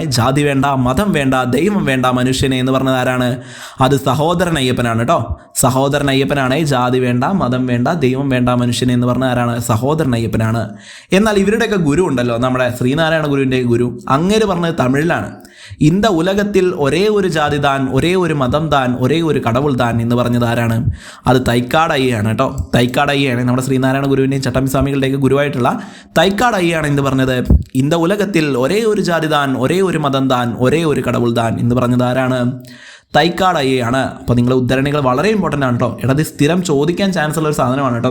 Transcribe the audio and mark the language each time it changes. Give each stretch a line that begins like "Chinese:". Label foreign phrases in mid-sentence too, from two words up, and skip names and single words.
Malayalam: ജാതി വേണ്ട, മതം വേണ്ട, ദൈവം വേണ്ട മനുഷ്യനെ എന്ന് പറഞ്ഞത് ആരാണ്? അത് സഹോദരൻ അയ്യപ്പനാണ് കേട്ടോ. സഹോദരൻ അയ്യപ്പനാണ്. ജാതി വേണ്ട, മതം വേണ്ട, ദൈവം വേണ്ട മനുഷ്യനെ എന്ന് പറഞ്ഞത് ആരാണ്? സഹോദരൻ അയ്യപ്പനാണ്. എന്നാൽ ഇവരുടെയൊക്കെ ഗുരു ഉണ്ടല്ലോ, നമ്മുടെ ശ്രീനാരായണ ഗുരുവിൻ്റെ ഗുരു, അങ്ങേര് പറഞ്ഞത് തമിഴിലാണ്.
Tamil: இந்த உலகத்தில் ஒரே ஒரு ஜாதி தான், ஒரே ஒரு மதம் தான், ஒரே ஒரு கடவுள் தான்
Malayalam: എന്ന് പറഞ്ഞത് ആരാണ്? അത് തൈക്കാട് അയ്യയാണ് കേട്ടോ. തൈക്കാട് അയ്യയാണ് നമ്മുടെ ശ്രീനാരായണ ഗുരുവിൻ്റെയും ചട്ടമ്പിസ്വാമികളുടെയൊക്കെ ഗുരുവായിട്ടുള്ള തൈക്കാട് അയ്യയാണ് എന്ത് പറഞ്ഞത്?
Tamil: இந்த உலகத்தில் ஒரே ஒரு ஜாதி தான், ஒரே ஒரு மதம் தான், ஒரே ஒரு கடவுள் தான்
Malayalam: എന്ന് പറഞ്ഞത് ആരാണ്? തൈക്കാട് അയ്യയാണ്. അപ്പോൾ നിങ്ങളുടെ ഉദ്ധരണികൾ വളരെ ഇമ്പോർട്ടൻ്റ് ആണ് കേട്ടോ. ഇത് സ്ഥിരം ചോദിക്കാൻ ചാൻസ് ഉള്ള ഒരു സാധനമാണ് കേട്ടോ.